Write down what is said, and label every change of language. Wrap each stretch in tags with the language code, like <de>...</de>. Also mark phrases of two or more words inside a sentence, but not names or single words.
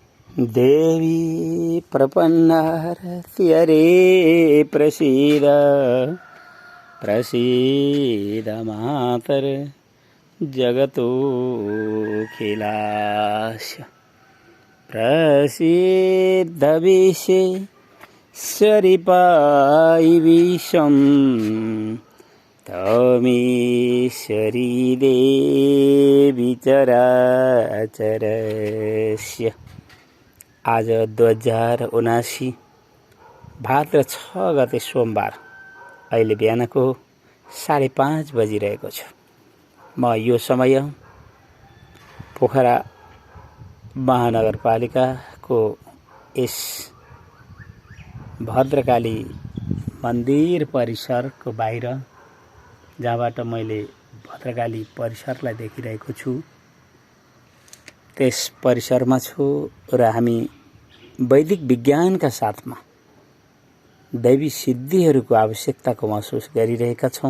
<sa>देवी प्रपन्नार्त्यरे प्रसीद प्रसीद मातर जगतोऽखिलास्य प्रसीद विश्वेश्वरी विश्वं तमीश्वरी देवी चराचरस्य।</sa> <ne>आज 2079 भाद्र 6 गते सोमबार अहिले बिहानको 5:30 बजिरहेको छ। म यो समय पोखरा महानगरपालिकाको यस भद्रकाली मन्दिर परिसरको बाहिर, जहाँबाट मैले भद्रकाली परिसरलाई देखिरहेको छु, त्यस परिसरमा छु र हामी वैदिक विज्ञानका साथमा दैवी सिद्धिहरूको आवश्यकताको महसुस गरिरहेका छौँ।</ne>